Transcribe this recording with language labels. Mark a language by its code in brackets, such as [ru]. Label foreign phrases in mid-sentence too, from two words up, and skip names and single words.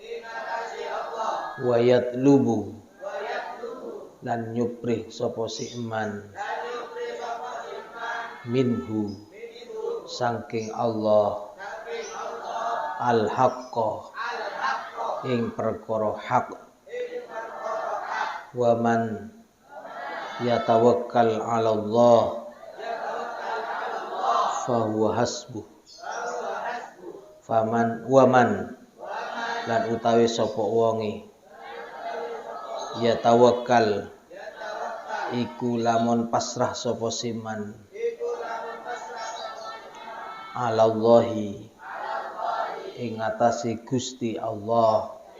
[ar] ويطلب [jv] lan nyuprih sapa si [ar] من منه saking الله الحق [jv] ing perkara hak [ar] ومن يتوكل على الله فهو حسبه faman wa man [jv] lan utawi sapa wonge yatawakkal iku lamun pasrah sapa siman alallahi ing atase Gusti Allah